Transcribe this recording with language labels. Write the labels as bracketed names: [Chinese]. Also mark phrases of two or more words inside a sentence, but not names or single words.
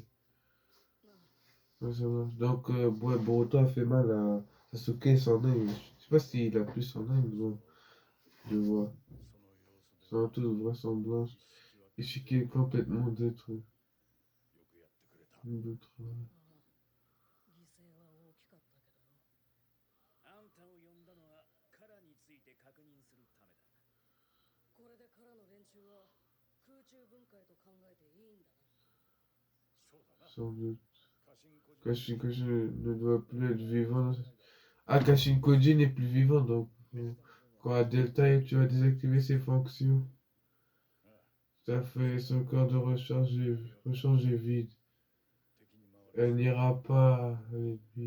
[French] Ouais, ça marche. Donc, ouais, Boruto a fait mal à Sasuke et son œil. Je sais pas s'il a plus son œil, mais bon, je vois. Sans toute vraisemblance, Ishiki est complètement détruit. D'autres, [Japanese] あんたを呼んだのはカラについて確認するためだ。これでカラの連中は空中分解と考えていいんだな。そうだな。 [French] sans doute. Kashin Koji ne doit plus être vivant. Ah, Kashin Koji n'est plus vivant, donc quand à Delta, tu vas désactiver ses fonctions. Tout à fait, son corps de recharge est vide. Elle n'ira pas avec lui.